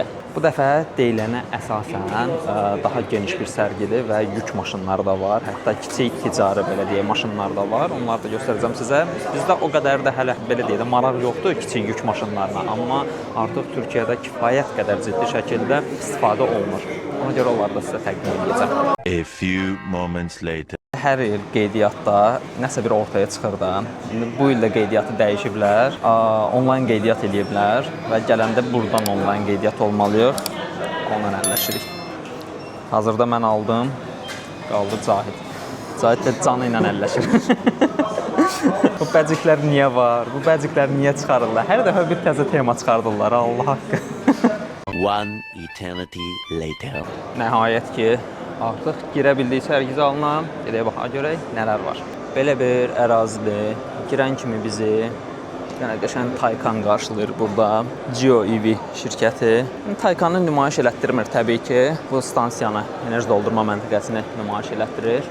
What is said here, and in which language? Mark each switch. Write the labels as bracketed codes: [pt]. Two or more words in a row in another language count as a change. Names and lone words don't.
[az] Bu dəfə deyilənə əsasən daha geniş bir sərgidir və yük maşınları da var. Hətta kiçik ticari belə deyək maşınlar da var. Onları da göstərəcəm sizə. Bizdə o qədər də hələ belə deyək də maraq yoxdur kiçik yük maşınlarına, amma artıq Türkiyədə kifayət qədər ciddi şəkildə istifadə olunur. Ona görə onları da sizə təqdim edəcəm. [en] A few moments later. [az] Hər il qeydiyyatda nəsə bir ortaya çıxır da. Bu il də qeydiyyatı dəyişiblər. Onlayn qeydiyyat eləyiblər və gələndə buradan onlayn qeydiyyat olmalıyıq. Onunla əlləşirik. Hazırda mən aldım. Qaldı Cahid. Cahid də canı ilə əlləşir. Bu bəciklər niyə var? Bu bəciklər niyə çıxarırlar? Hər dəfə bir təzə tema çıxardırlar. Allah haqqı. [en] One eternity later. [az] Nəhayət ki, artıq girə bildik sərgi zalına. Gedək baxaq görək nələr var. Belə bir ərazidir. Girən kimi bizi qəşəng Taycan qarşılayır burada. Geo EV şirkəti. Taycanı nümayiş elətdirmir təbii ki. Bu stansiyanı, enerji doldurma məntəqəsini nümayiş elətdirir.